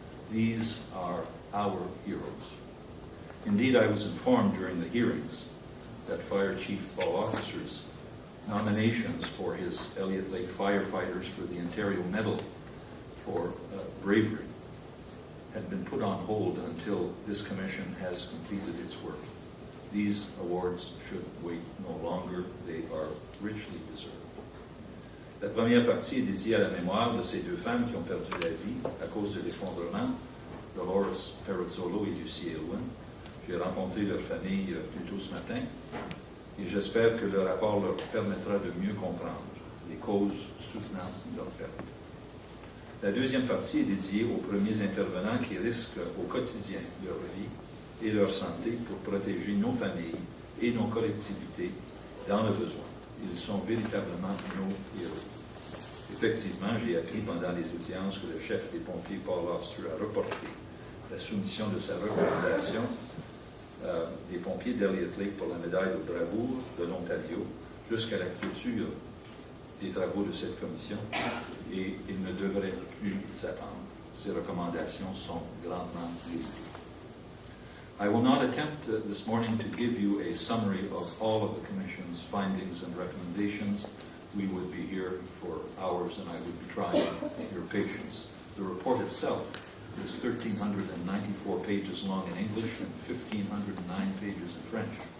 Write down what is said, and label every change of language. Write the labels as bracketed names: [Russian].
[English] These are our heroes. Indeed, I was informed during the hearings that Fire Chief Paul Officer's nominations for his Elliot Lake firefighters for the Ontario Medal for bravery had been put on hold until this commission has completed its work. These awards should wait no longer. They are richly deserved. [French] La première partie est dédiée à la mémoire de ces deux femmes qui ont perdu la vie à cause de l'effondrement, Dolores Perrizzolo et Lucie Elwin. J'ai rencontré leur famille plus tôt ce matin et j'espère que le rapport leur permettra de mieux comprendre les causes soutenant leur perte. La deuxième partie est dédiée aux premiers intervenants qui risquent au quotidien leur vie et leur santé pour protéger nos familles et nos collectivités dans le besoin. Ils sont véritablement nos héros. Effectivement, j'ai appris pendant les audiences que le chef des pompiers, Paul Oster, a reporté la soumission de sa recommandation des pompiers d'Elliot Lake pour la médaille de bravoure de l'Ontario jusqu'à la clôture des travaux de cette commission et il ne devrait plus attendre. Ces recommandations sont grandement limitées. [English] I will not attempt this morning to give you a summary of all of the Commission's findings and recommendations. We would be here for hours and I would be trying your patience. The report itself is 1,394 pages long in English and 1,509 pages in French.